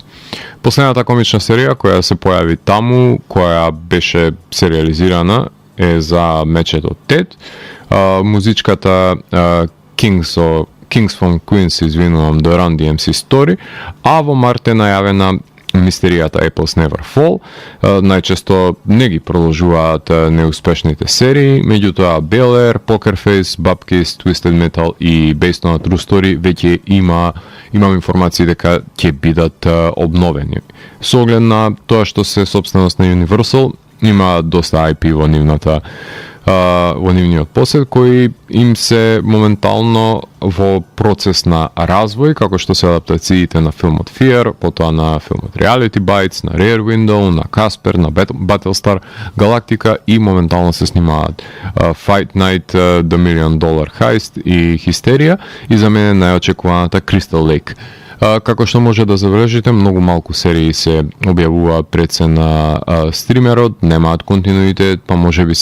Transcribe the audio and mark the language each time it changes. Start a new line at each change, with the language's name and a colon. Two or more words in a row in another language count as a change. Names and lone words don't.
Macedonian: Последната комична серија која се појави таму, која беше сериализирана, е за мечето Тед. Музичката Kings from Queens, извинувам, The Run DMC Story, а во март е најавена мистеријата Apple's Never Fall. Најчесто не ги продолжуваат неуспешните серии, меѓутоа Bel Air, Poker Face, Bupkis, Twisted Metal и Based on a True Story веќе имам информации дека ќе бидат обновени. Со оглед на тоа што се собственост на Universal, има доста IP во нивниот посед, кои им се моментално во процес на развој, како што се адаптациите на филмот Fear, потоа на филмот Reality Bites, на Rear Window, на Casper, на Battlestar Galactica и моментално се снимаат Fight Night, The $1 Million Heist и Хистерија и за мене најочекуваната Crystal Lake. Како што може да забележите, многу малку серии се објавуваат пред се на стримерот, немаат континуитет, па може би